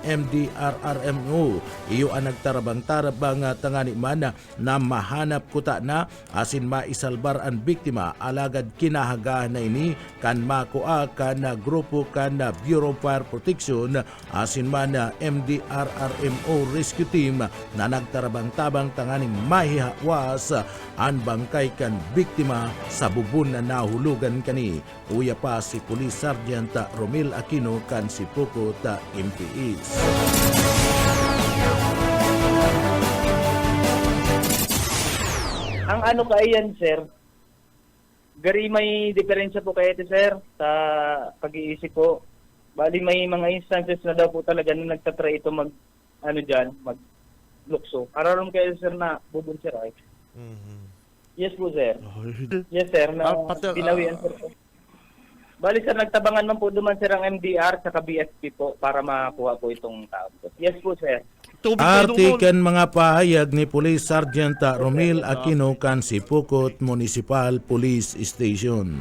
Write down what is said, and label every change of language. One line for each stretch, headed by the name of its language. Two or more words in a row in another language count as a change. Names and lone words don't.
Bikol: MDRRMO iyo ang nagtarabang-tarabang tangani man na mahanap kuta na asin maisalbar ang biktima alagad kinahagahan na ini kan makuha kan grupo kan Bureau of Fire Protection asin man MDRRMO
English: rescue team
Bikol: na nagtarabang-tabang tanganing mahihawas ang bangkay kan biktima sa bubon na nahulugan kani. Uya pa si Police Sergeant Romil Aquino kan Sipukot MPS. Ang ano kaiyan, sir, gari may diferensya po kayo, sir, sa pag-iisip ko.
Filipino: Bali may mga instances na daw po talaga na nagtatry ito mag-lukso.
Bikol: Araram kayo, sir, na bubun, sir, ay.
English: Yes po, sir. Yes,
Bikol: sir, na pinawian, sir. Bali, sir, nagtabangan man po duman, sir, ang MDR sa BSP po para makuha po itong tao.
English: Yes po, sir.
Bikol: Artikan mga pahayag ni Police Sergeant Romil Aquino kan Sipukot Municipal Police Station.